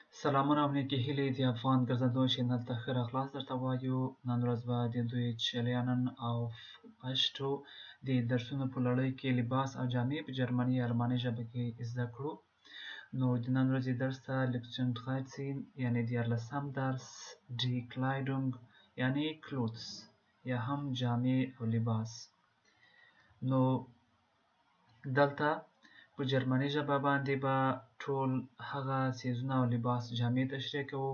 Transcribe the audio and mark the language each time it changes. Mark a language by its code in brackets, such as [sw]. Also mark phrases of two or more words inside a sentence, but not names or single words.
[ps] سلامونه او نیکې هیلې د افغان ګرځندو چینل ته ښه راغلاست درته وایو. نن ورځ به د دویچ lernen auf Paschto د درسونو په لړۍ کې لباس او جامې په جرمني یا الماني ژبه کې زده کړو. نو د نن ورځې درس ته Lektion 13 یعنې 13م درس [de] die Kleidung [ps] یعنې clothes یا هم جامې او لباس. نو دلته په جرمني ژبه باندې به ټول هغه څیزونه او لباس جامې تشریح کوو.